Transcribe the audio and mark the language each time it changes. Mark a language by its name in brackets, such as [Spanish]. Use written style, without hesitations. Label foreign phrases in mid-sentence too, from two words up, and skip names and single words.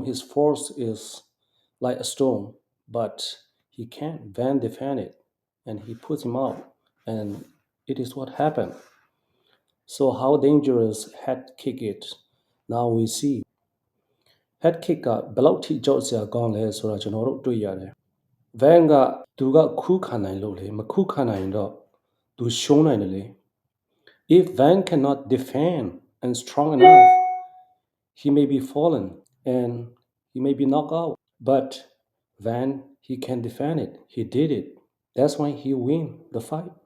[English] His force is like a storm, but he can't Van defend it, and he puts him out, and it is what happened. So how dangerous head kick it? Now we see. Head kick [Burmese] ကဘယ်လောက်ထိကြောက်စရာကောင်းလဲဆိုတာကျွန်တော်တို့တွေ့ရတယ်။ Van ကသူကခုခံနိုင်လို့လေမခုခံနိုင်ရင်တော့သူရှုံးနိုင်တယ်လေ [English] If Van cannot defend and strong enough, he may be fallen and he may be knocked out. But Van, he can defend it. He did it. That's why he win the fight.